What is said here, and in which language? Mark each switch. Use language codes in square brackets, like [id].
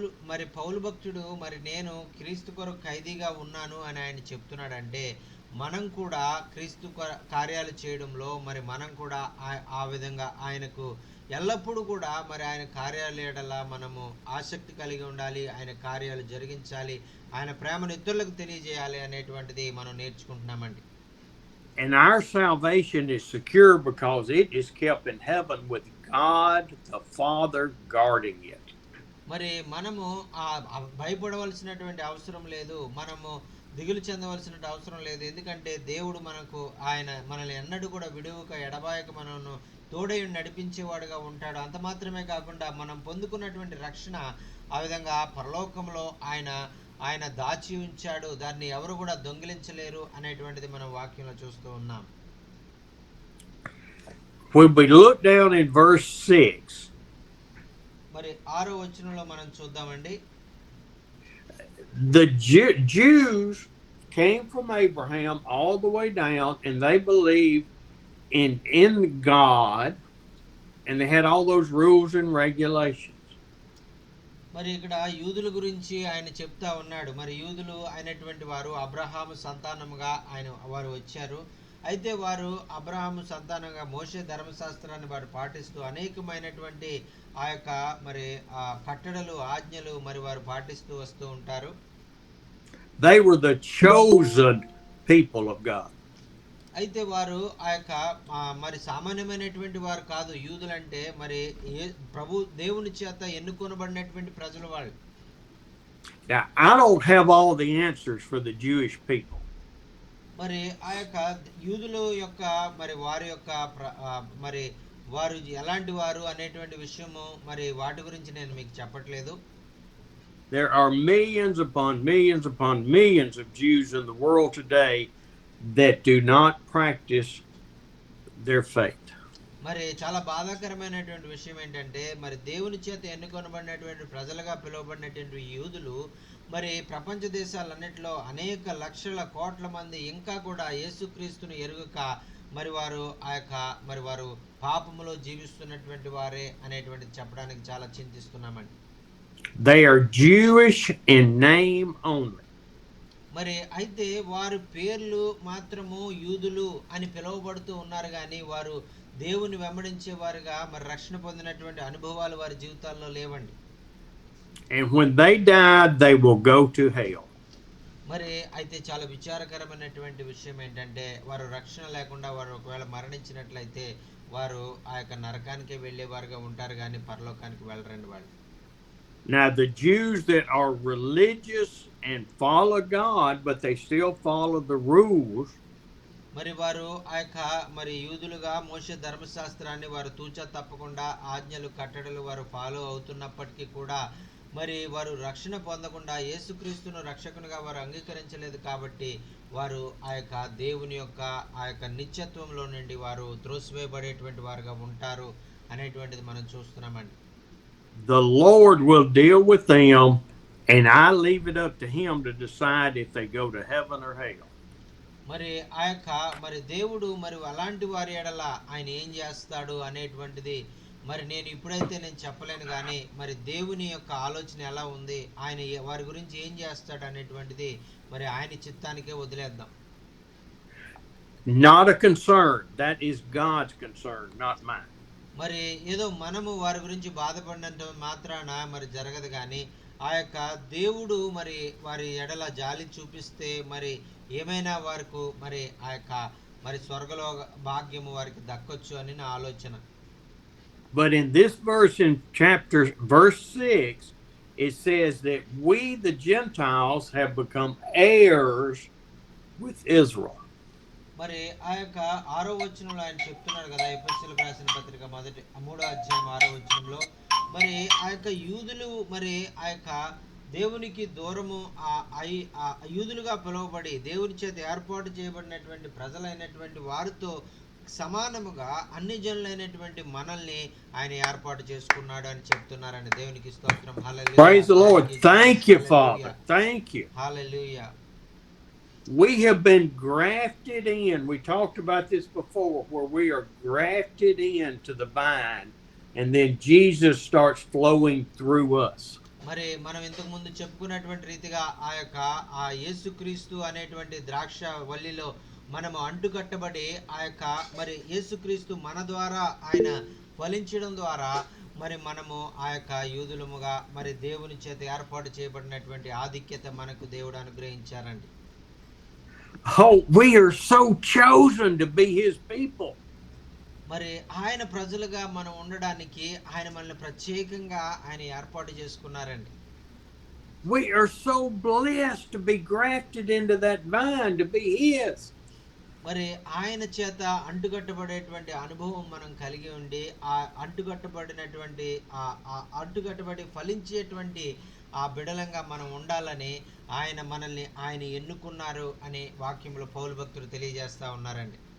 [te] మరి పౌలు భక్తుడు మరి నేను క్రీస్తు కొరకు ఖైదీగా ఉన్నాను అని ఆయన చెప్తున్నాడంటే మనం కూడా క్రీస్తు కార్యాలు చేయడంలో మరి మనం కూడా ఆ విధంగా ఆయనకు ఎల్లప్పుడూ కూడా మరి ఆయన కార్యాలు ఏడలా మనము ఆసక్తి కలిగి ఉండాలి, ఆయన కార్యాలు జరిగించాలి, ఆయన ప్రేమను ఇతరులకు తెలియజేయాలి అనేటువంటిది మనం నేర్చుకుంటున్నామండి. [en] And our salvation is secure because it is kept in heaven with God the Father guarding it. [te] మరి మనము భయపడవలసినటువంటి అవసరం లేదు, మనము దిగులు చెందవలసిన అవసరం లేదు. ఎందుకంటే దేవుడు ఆయన మనల్ని ఎన్నడూ కూడా విడువక ఎడబాయక మనను తోడై నడిపించేవాడుగా ఉంటాడు. అంత మాత్రమే కాకుండా మనం పొందుకున్నటువంటి రక్షణ ఆ విధంగా పరలోకంలో ఆయన దాచి ఉంచాడు, దాన్ని ఎవరు కూడా దొంగిలించలేరు అనేటువంటిది మనం వాక్యంలో చూస్తూ ఉన్నాం. [en] When we look down in verse 6, [te] మరి 6వ వచనంలో మనం చూద్దామండి. [en] The Jews came from Abraham all the way down, and they believed in God, and they had all those rules and regulations. [te] మరి ఇక్కడ యూదుల గురించి ఆయన చెప్తా ఉన్నాడు. మరి యూదులు అయినటువంటి వారు అబ్రహాము సంతానముగా వారు వచ్చారు. అయితే వారు అబ్రహాము సంతానంగా మోషే ధర్మశాస్త్రాన్ని వారు పాటిస్తూ అనేకమైనటువంటి ఆ యొక్క మరి కట్టడలు ఆజ్ఞలు మరి వారు పాటిస్తూ వస్తూ ఉంటారు. [en] They were the chosen people of God. [te] అయితే వారు ఆ యొక్క మరి సామాన్యమైనటువంటి వారు కాదు. యూదులంటే మరి ప్రభు దేవుని చేత ఎన్నుకొనబడినటువంటి ప్రజలు వాళ్ళు. [en] Now, I don't have all the answers for the Jewish people. [te] మరి ఆ యొక్క యూదుల యొక్క మరి వారి యొక్క మరి వారు ఎలాంటి వారు అనేటువంటి విషయము మరి వాటి గురించి నేను మీకు చెప్పట్లేదు. [en] There are millions upon millions upon millions of Jews in the world today that do not practice their faith. [te] మరి చాలా బాధాకరమైనటువంటి విషయం ఏంటంటే మరి దేవుని చేత ఎన్నుకొనబడినటువంటి ప్రజలుగా పిలువబడినటువంటి యూదులు మరి ప్రపంచ దేశాలన్నిటిలో అనేక లక్షల కోట్ల మంది ఇంకా కూడా యేసుక్రీస్తును ఎరుగక మరి వారు మరి వారు పాపములో జీవిస్తున్నటువంటి వారే అనేటువంటిది చెప్పడానికి చాలా చింతిస్తున్నామండి. [en] They are Jewish in name only. [te] మరి అయితే వారు పేర్లు మాత్రము యూదులు అని పిలువబడుతూ ఉన్నారు, కానీ వారు దేవుని వెంబడించే వారుగా మరి రక్షణ పొందినటువంటి అనుభవాలు వారి జీవితాల్లో లేవండి. [en] And when they die, they will go to hell. [te] మరి అయితే చాలా విచారకరమైనటువంటి విషయం ఏంటంటే వారు రక్షణ లేకుండా వారు ఒకవేళ మరణించినట్లయితే వారు ఆ యొక్క నరకానికి వెళ్ళేవారుగా ఉంటారు, కానీ పరలోకానికి వెళ్ళరండి వాళ్ళు. [en] Now the Jews that are religious and follow God, but they still follow the rules. [te] మరి వారు ఆ యొక్క మరి యూదులుగా మోషే ధర్మశాస్త్రాన్ని వారు తూచా తప్పకుండా ఆజ్ఞలు కట్టడలు వారు ఫాలో అవుతున్నప్పటికీ కూడా మరి వారు రక్షణ పొందకుండా యేసుక్రీస్తును రక్షకునిగా వారు అంగీకరించలేదు. కాబట్టి వారు ఆ యొక్క దేవుని యొక్క ఆ యొక్క నిత్యత్వంలో నుండి వారు త్రోసివేయబడేటువంటి వారుగా ఉంటారు అనేటువంటిది మనం చూస్తున్నామండి. [en] The Lord will deal with them, and I leave it up to him to decide if they go to heaven or hell. [te] మరి ఆ యొక్క మరి దేవుడు మరి అలాంటి వారి ఎడల ఆయన ఏం చేస్తాడు అనేటువంటిది మరి నేను చెప్పలేను కానీ మరి దేవుని యొక్క ఆలోచన ఎలా ఉంది, ఆయన వారి గురించి ఏం చేస్తాడు అనేటువంటిది మరి ఆయన చిత్తానికే వదిలేద్దాం. [en] Not a concern. That is God's concern, not mine. [te] మరి ఏదో మనము వారి గురించి బాధపడినంత మాత్రాన మరి జరగదు కానీ ఆ యొక్క దేవుడు మరి వారి ఎడల జాలి చూపిస్తే మరి ఏమైనా వారికి మరి ఆ యొక్క మరి స్వర్గలో భాగ్యము వారికి దక్కొచ్చు అని నా ఆలోచన. [en] But in this verse, in verse 6, it says that we, the Gentiles, have become heirs with Israel. [te] మరి ఆ యొక్క 6వ వచనంలో ఆయన చెప్తున్నారు కదా, ఎఫెసీయులకు రాసిన పత్రిక 3వ అధ్యాయం 6వ వచనంలో మరి ఆ యొక్క యూదులు మరి ఆ యొక్క దేవునికి దూరము ఆ యూదులుగా పిలువబడి దేవుని చేత ఏర్పాటు చేయబడినటువంటి ప్రజలైనటువంటి వారితో సమానముగా అన్ని జనులైనటువంటి మనల్ని ఆయన ఏర్పాటు చేసుకున్నాడు అని చెప్తున్నారని దేవునికి స్తోత్రం. హల్లెలూయా. [en] Praise the Lord. Thank you, Father. Thank you. [te] Hallelujah. [en] We have been grafted in. We talked about this before, where we are grafted into the vine, and then Jesus starts flowing through us. [te] మరి మనం ఇంతకు ముందు చెప్పుకున్నటువంటి రీతిగా ఆ యొక్క ఆ యేసుక్రీస్తు అనేటువంటి ద్రాక్ష వల్లిలో మనము అంటుకట్టబడి ఆ యొక్క మరి యేసుక్రీస్తు మన ద్వారా ఆయన ఫలించడం ద్వారా మరి మనము ఆ యొక్క యూదులముగా మరి దేవుని చేత ఏర్పాటు చేయబడినటువంటి ఆధిక్యత మనకు దేవుడు అనుగ్రహించారండి. [en] Oh, we are so chosen to be his people. [te] మరి ఆయన ప్రజలుగా మనం ఉండడానికి ఆయన మనల్ని ప్రత్యేకంగా ఆయన ఏర్పాటు చేసుకున్నారండి. [en] We are so blessed to be grafted into that vine, to be his. [te] మరి ఆయన చేత అంటుకట్టబడేటువంటి అనుభవం మనం కలిగి ఉండి ఆ అంటుకట్టబడినటువంటి అంటుకట్టబడి ఫలించేటువంటి ఆ బిడలంగా మనం ఉండాలని ఆయన మనల్ని ఆయన ఎన్నుకున్నారు అని వాక్యంలో పౌలు భక్తులు తెలియజేస్తా ఉన్నారండి.